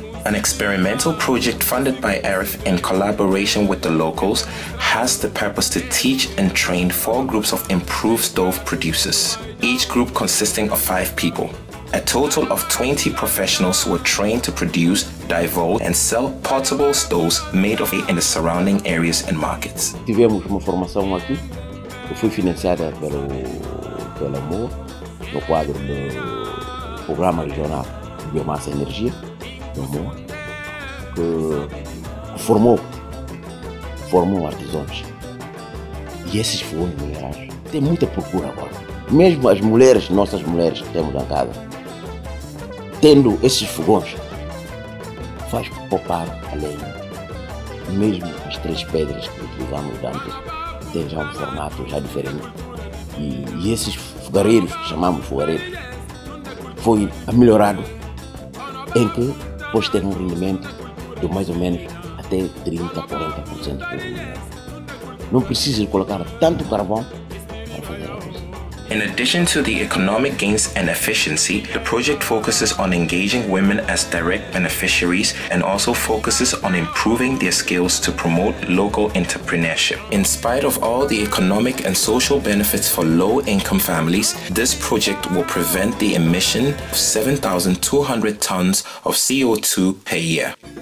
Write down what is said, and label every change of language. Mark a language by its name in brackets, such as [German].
[English] An experimental project funded by EREF in collaboration with the locals has the purpose to teach and train 4 groups of improved stove producers, each group consisting of 5 people. A total of 20 professionals were trained to produce, divulge, and sell portable stoves made of it in the surrounding areas and markets. [Portuguese] Tivemos uma formação aqui, que foi financiada pela MOA, no quadro do Programa Regional de Biomassa e Energia, do MOA. que formou artesãos. E esses fogões minerados têm muita procura agora. Mesmo as mulheres, nossas mulheres que temos na casa, tendo esses fogões, faz poupar a lenha. Mesmo as 3 pedras que utilizamos antes têm já um formato já diferente. E esses fogareiros, que chamamos fogareiros, foi melhorado em que pode ter um rendimento de mais ou menos até 30% a 40% por ano. Não precisa colocar tanto carvão para fazer a coisa. [English] In addition to the economic gains and efficiency, the project focuses on engaging women as direct beneficiaries and also focuses on improving their skills to promote local entrepreneurship. In spite of all the economic and social benefits for low-income families, this project will prevent the emission of 7,200 tons of CO2 per year.